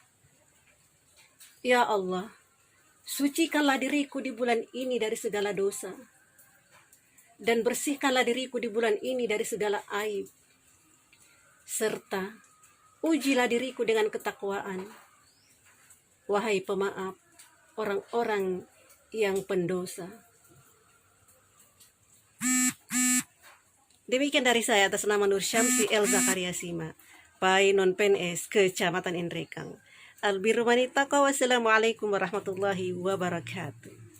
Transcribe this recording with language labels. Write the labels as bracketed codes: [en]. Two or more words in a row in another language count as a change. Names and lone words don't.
[id] Ya Allah, sucikanlah diriku di bulan ini dari segala dosa, dan bersihkanlah diriku di bulan ini dari segala aib, serta ujilah diriku dengan ketakwaan. Wahai pemaaf orang-orang yang pendosa. Demikian dari saya atas nama Nur Syamsi El Zakaria Sima, Pai Non PNS, Kecamatan Indrekang. [ar] البر من اتقى. والسلام عليكم ورحمة الله وبركاته.